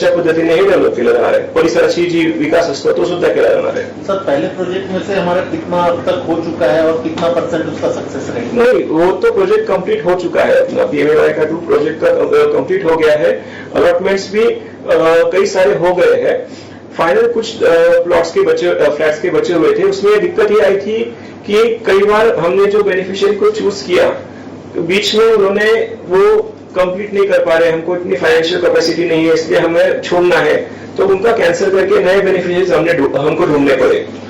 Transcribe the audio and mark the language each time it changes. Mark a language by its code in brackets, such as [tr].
[mr] त्याच्या पद्धतीने हे डेव्हलप केलं जाणार आहे. परिसराची जी विकास असतो तो सुद्धा केला जाणार आहे. [hi] सर, पहले प्रोजेक्ट में से हमारा कितना अब तक हो चुका है और कितना % उसका सक्सेस रेट? नहीं, वो तो प्रोजेक्ट कंप्लीट हो चुका है. अपना PMAY का 2 प्रोजेक्ट का कंप्लीट हो गया है. अलॉटमेंट्स भी कई सारे हो गए हैं. फाइनल कुछ प्लॉट्स के बचे, फ्लैट्स के बचे हुए थे. उसमें दिक्कत ये आई थी कि कई बार हमने जो बेनिफिशियरी को चूज किया बीच में उन्होंने वो कंप्लीट नहीं कर पा रहे, हमको इतनी फाइनेंशियल कैपेसिटी नहीं है इसलिए हमें छोड़ना है, तो उनका कैंसिल करके नए बेनिफिशियरीज हमको ढूंढने पड़े.